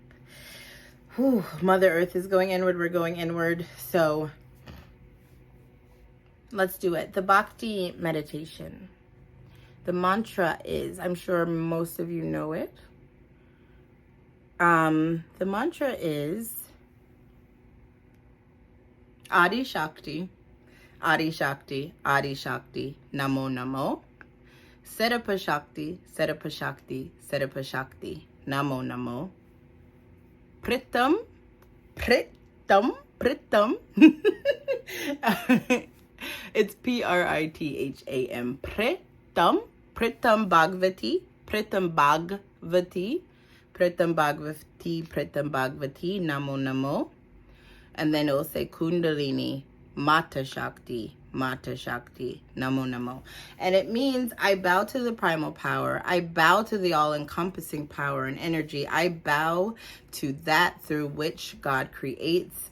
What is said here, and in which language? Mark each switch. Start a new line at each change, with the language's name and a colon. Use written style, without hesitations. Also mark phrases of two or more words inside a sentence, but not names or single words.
English: Whew, Mother Earth is going inward. We're going inward. So let's do it. The Bhakti meditation. The mantra is, I'm sure most of you know it. The mantra is
Punjabi: ਆਦਿ ਸ਼ਕਤਿ, ਆਦਿ ਸ਼ਕਤਿ, ਆਦਿ ਸ਼ਕਤਿ, ਨਮੋ ਨਮੋ. ਸਰਬ ਸ਼ਕਤਿ, ਸਰਬ ਸ਼ਕਤਿ, ਸਰਬ ਸ਼ਕਤਿ, ਨਮੋ ਨਮੋ. Pritham, Pritham, Pritham.
English: It's Pritham.
Punjabi: ਪ੍ਰਿਥਮ। ਪ੍ਰਿਥਮ ਭਗਵਤੀ। ਪ੍ਰਿਥਮ ਭਗਵਤੀ. ਪ੍ਰਿਥਮ ਭਗਵਤੀ। ਪ੍ਰਿਥਮ ਭਗਵਤੀ। ਨਮੋ ਨਮੋ.
English: And then it will say Kundalini.
Punjabi: ਮਾਤਾ ਸ਼ਕਤਿ। ਮਾਤਾ ਸ਼ਕਤਿ। ਨਮੋ ਨਮੋ.
English: And it means I bow to the primal power. I bow to the all-encompassing power and energy. I bow to that through which God creates.